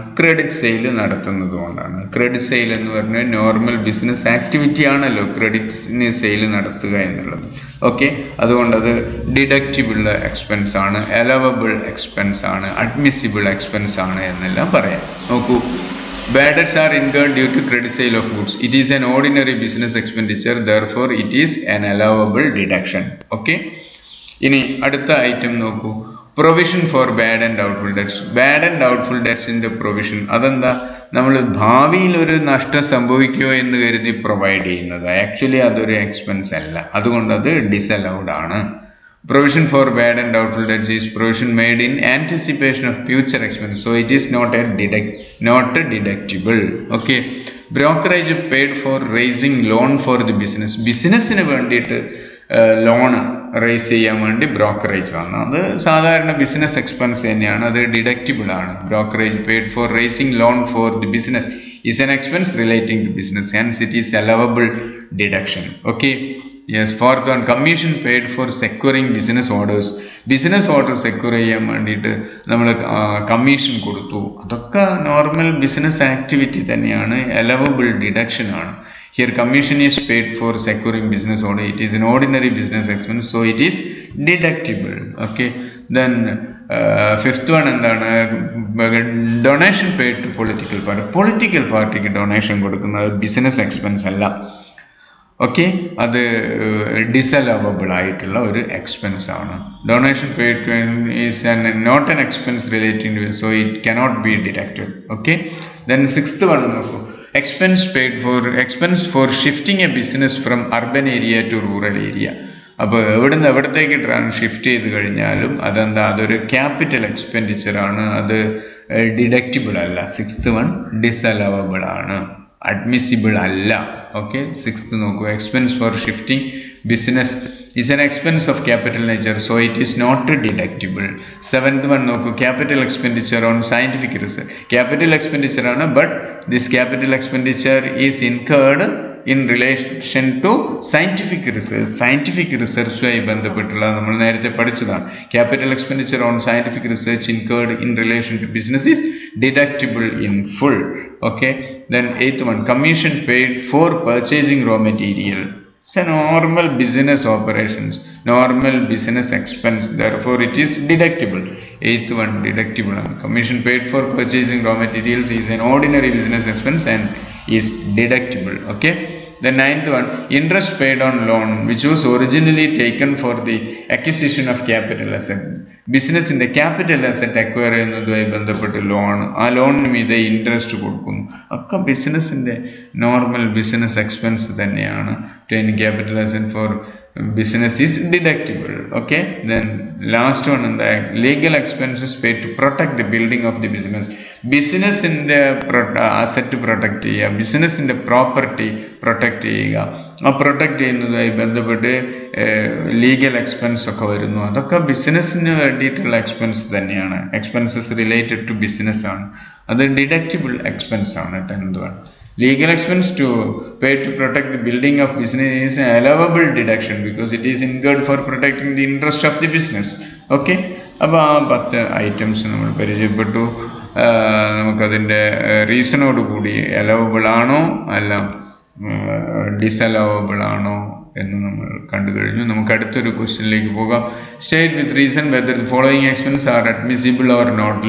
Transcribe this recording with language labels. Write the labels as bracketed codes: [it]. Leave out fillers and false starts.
[ml] Credit sale നടത്തുന്നത് കൊണ്ടാണ്. Credit sale എന്ന് പറഞ്ഞാൽ നോർമൽ ബിസിനസ് ആക്ടിവിറ്റി ആണല്ലോ ക്രെഡിറ്റ് സെയിൽ നടത്തുക എന്നുള്ളത്. ഓക്കെ, അതുകൊണ്ട് അത് ഡിഡക്റ്റിബിൾ എക്സ്പെൻസ് ആണ്, അലവബിൾ എക്സ്പെൻസ് ആണ്, അഡ്മിസിബിൾ എക്സ്പെൻസ് ആണ് എന്നെല്ലാം പറയാം. [en] നോക്കൂ, bad debts are incurred due to credit sale of goods. It is an ordinary business expenditure, therefore it is an allowable deduction. [ml] Okay, ഇനി അടുത്ത ഐറ്റം നോക്കൂ, [en] Provision for bad and doubtful debts. [ml] Bad and doubtful ഡെറ്റ്സിന്റെ provision അതെന്താ? നമ്മൾ ഭാവിയിൽ ഒരു നഷ്ടം സംഭവിക്കുമോ എന്ന് കരുതി പ്രൊവൈഡ് ചെയ്യുന്നത്. ആക്ച്വലി അതൊരു എക്സ്പെൻസ് അല്ല, അതുകൊണ്ട് അത് ഡിസലൗഡ് ആണ്. [en] Provision for bad and doubtful debts is provision made in anticipation of future expense, so it is not deductible. Okay, brokerage paid for raising loan for the business. [ml] ബിസിനസ്സിന് വേണ്ടിയിട്ട് loan raise ചെയ്യാൻ വേണ്ടി brokerage വന്നു, അത് സാധാരണ business expense തന്നെയാണ്, അത് ഡിഡക്റ്റിബിൾ ആണ്. [en] Brokerage paid for raising loan for the business is an expense relating to business, hence it is allowable deduction. Okay, yes. Fourth one, commission paid for securing business orders. [ml] Business order secure ചെയ്യാൻ വേണ്ടിയിട്ട് നമ്മൾ commission കൊടുത്തു, അതൊക്കെ normal business activity തന്നെയാണ്, allowable deduction ആണ്. [en] Here commission is paid for securing business order. It is an ordinary business expense, so it is deductible. Okay, then fifth one എന്താണ്? Donation paid to political party. [ml] Political പാർട്ടിക്ക് donation കൊടുക്കുന്നത് business expense അല്ല. Okay, അത് ഡിസലവബിൾ ആയിട്ടുള്ള ഒരു expense ആണ്. [en] Donation paid is not an expense relating to, so it cannot be deducted. Okay, then sixth one നോക്കൂ, expense for shifting a business from urban area to rural area. [ml] അപ്പോൾ എവിടുന്ന് എവിടത്തേക്ക് shift ചെയ്ത് കഴിഞ്ഞാലും അതെന്താ? അതൊരു ക്യാപിറ്റൽ എക്സ്പെൻഡിച്ചർ ആണ്, അത് ഡിഡക്റ്റിബിൾ അല്ല. സിക്സ്ത് വൺ ഡിസലവബിൾ ആണ്, അഡ്മിസിബിൾ അല്ല. [en] Okay, sixth നോക്കൂ, expense for shifting business is an expense of capital nature, so it is not deductible. Seventh one നോക്കൂ, capital expenditure on scientific research. Capital expenditure ആണ്, but this capital expenditure is incurred in relation to scientific research. [ml] Scientific research-ആയി ബന്ധപ്പെട്ടുള്ള നമ്മൾ നേരത്തെ പഠിച്ചതാണ്. [en] Capital expenditure on scientific research incurred in relation to business is deductible in full. Okay, then eighth one, commission paid for purchasing raw material. It's a normal business operations, normal business expense, therefore it is deductible. Eighth one, deductible. Commission paid for purchasing raw materials is an ordinary business expense and is deductible. Okay, the ninth one, interest paid on loan which was originally taken for the acquisition of capital asset. [ml] ബിസിനസിന്റെ capital asset acquire ചെയ്യുന്നതുമായി ബന്ധപ്പെട്ട് loan, ആ ലോണിന് മീതെ interest കൊടുക്കുന്നു, ഒക്കെ ബിസിനസിന്റെ normal business expense തന്നെയാണ്. [en] Capital asset for business is deductible. Okay, then last one in the legal expenses paid to protect the building of the business. [ml] Business in the asset protect ചെയ്യുക, business in the property protect ചെയ്യുക, ആ protect ചെയ്യുന്നതായി ബന്ധപ്പെട്ട് legal expense ഒക്കെ വരുന്നു, അതൊക്കെ ബിസിനസ്സിന് വേണ്ടിയിട്ടുള്ള എക്സ്പെൻസ് തന്നെയാണ്, എക്സ്പെൻസസ് റിലേറ്റഡ് ടു ബിസിനസ് ആണ്, അത് ഡിഡക്റ്റിബിൾ എക്സ്പെൻസ് ആണ്. [en] 10th one, legal expense to pay to protect the building of business is an allowable deduction because it is incurred for protecting the interest of the business. [ml] Okay, അപ്പോൾ ആ 10 items നമ്മൾ പരിചയപ്പെട്ടു. നമുക്കതിൻ്റെ റീസണോട് കൂടി allowable ആണോ അല്ല ഡിസലവബിൾ ആണോ എന്ന് നമ്മൾ കണ്ടു കഴിഞ്ഞു. നമുക്ക് അടുത്തൊരു ക്വസ്റ്റ്യനിലേക്ക് പോകാം. [en] State with reason whether the following expense are admissible or not.